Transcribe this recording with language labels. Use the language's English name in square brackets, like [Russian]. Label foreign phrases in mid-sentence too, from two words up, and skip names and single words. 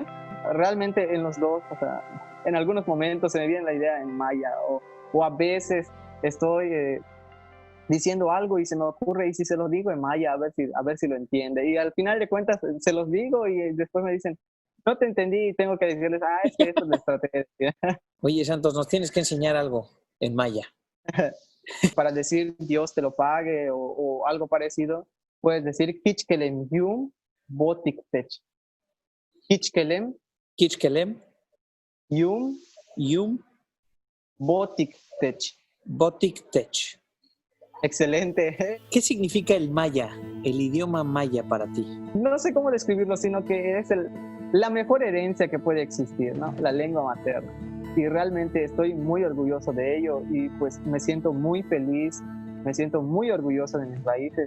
[Spanish] Realmente en los dos, o sea, en algunos momentos se me viene la idea en maya o a veces estoy diciendo algo y se me ocurre y si se lo digo en maya a ver si lo entiende y al final de cuentas se los digo y después me dicen no te entendí y tengo que decirles es que esto es la estrategia. oye Santos, nos tienes que enseñar algo en maya. Para decir Dios te lo pague o algo parecido puedes decir [Yucateco] Kichkelem Yum Botik Tech. Kichkelem Kichkelem, Yum Yum, Botik Tech. Botik Tech. [Spanish] Excelente. ¿Qué significa el maya, el idioma maya para ti? No sé cómo describirlo, sino que es la mejor herencia que puede existir, ¿no? La lengua materna. Y realmente estoy muy orgulloso de ello y pues me siento muy feliz, me siento muy orgulloso de mis raíces.